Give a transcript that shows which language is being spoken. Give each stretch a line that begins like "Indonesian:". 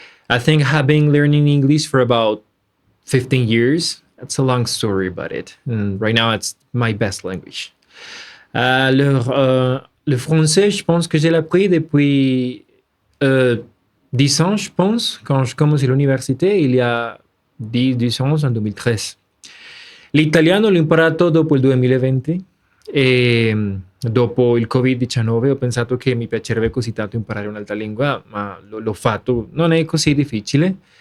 English: I think I've been learning English for about 15 years. That's a long story about it. And right now, it's my best language.
French: Le français, je pense que j'ai appris depuis 10 ans, je pense, quand je commence l'université, il y a 10 ans, en 2013.
Italian: L'italiano l'ho imparato dopo il 2020 e dopo il Covid-19 ho pensato che mi piacerebbe così tanto imparare un'altra lingua, ma l'ho fatto, non è così difficile.